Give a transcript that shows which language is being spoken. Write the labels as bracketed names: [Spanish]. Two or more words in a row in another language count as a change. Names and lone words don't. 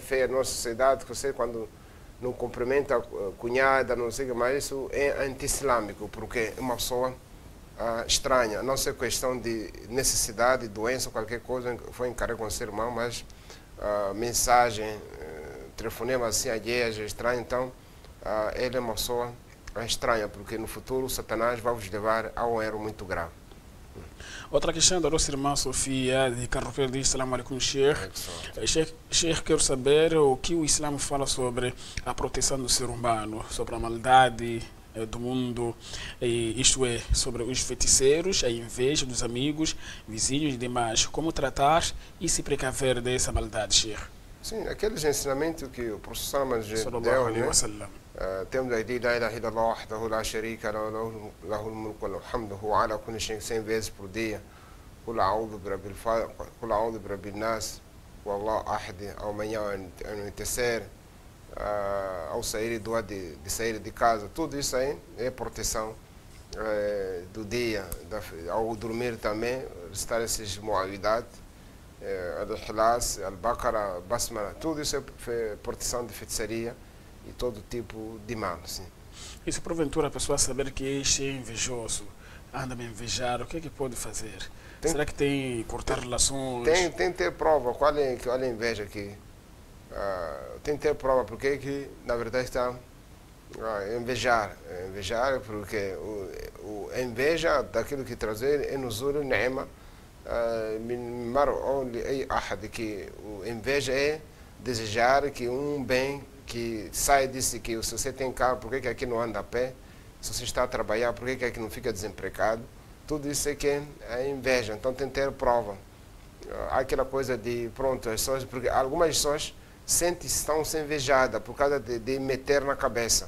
[Portuguese] feia na nossa sociedade, que você quando não cumprimenta a cunhada, não sei o que, mas isso é anti-islâmico, porque é uma pessoa estranha, não sei questão de necessidade, doença, qualquer coisa, foi encarregar com o seu irmão, mas mensagem, telefonema assim, alheias, estranho, então ele é uma pessoa estranha, porque no futuro o Satanás vai vos levar a um erro muito grave. Outra questão da nossa irmã Sofia de Carropeiro diz: [Arabic] السلام عليكم، شيخ. [Portuguese] Sheikh, quero saber o que o Islã fala sobre a proteção do ser humano, sobre a maldade do mundo, isto é, sobre os feiticeiros, a inveja dos amigos, vizinhos e demais. Como tratar e se precaver dessa maldade, Sheikh? Sim, aqueles ensinamentos que o professor deu, né? Temos a ideia, [Arabic] لا إله إلا الله وحده لا شريك له، له الملك وله الحمد، هو على كل شيء, [Portuguese] 100 vezes por dia. [Arabic] قل أعوذ برب الفلق، قل أعوذ برب الناس، والله أحد, [Portuguese] amanhã anoitecer, ao sair de sair de casa, tudo isso aí é proteção do dia, ao dormir também, recitar esses mu'awidhat, al-Ikhlas, al-Baqara, Basmala, tudo isso é proteção de feitiçaria e todo tipo de mal. Sim. E se porventura a pessoa saber que este é invejoso, anda a me invejar, o que é que pode fazer? Tem, Será que tem cortar relações? tem que ter prova. Qual é a inveja aqui? Tem que ter prova, porque é que, na verdade, está invejar. Invejar porque a inveja daquilo que trazer é [Arabic] نزول نعمة من مرء لأي أحد, [Portuguese] que a inveja é desejar que um bem que sai disso, que se você tem carro, por que aqui não anda a pé? Se você está a trabalhar, por que aqui não fica desempregado? Tudo isso é que é inveja. Então tem que ter prova. Há aquela coisa de, pronto, as pessoas, porque algumas pessoas estão sendo invejadas por causa de meter na cabeça.